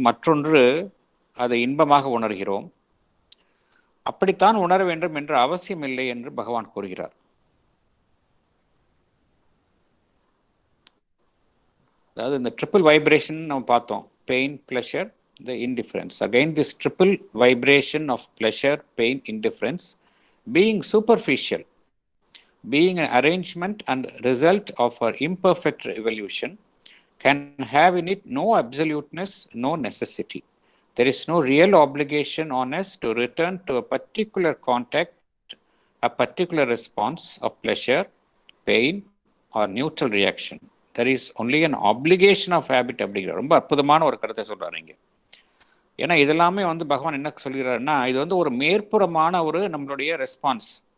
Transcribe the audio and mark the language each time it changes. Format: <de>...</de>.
<ta>மற்றொன்று அதை இன்பமாக உணர்கிறோம். அப்படித்தான் உணர வேண்டும் என்ற அவசியம் இல்லை என்று பகவான் கூறுகிறார். அதாவது இந்த ட்ரிபிள் வைப்ரேஷன் நம்ம பார்த்தோம், pain, pleasure,</ta> <en>the indifference. Again, this triple vibration of pleasure, pain, indifference, being superficial, being an arrangement and result of our imperfect evolution, can have in it no absoluteness, no necessity. There is no real obligation on us to return to a particular contact, a particular response of pleasure, pain, or neutral reaction. There is only an obligation of habit.</en> <ta>அப்படிங்கிற ரொம்ப அற்புதமான ஒரு கருத்தை சொல்றாரு இங்க. ஏன்னா இதெல்லாமே வந்து பகவான் என்ன சொல்கிறாருன்னா, இது வந்து ஒரு மேற்புறமான ஒரு நம்மளுடைய ரெஸ்பான்ஸ்.</ta>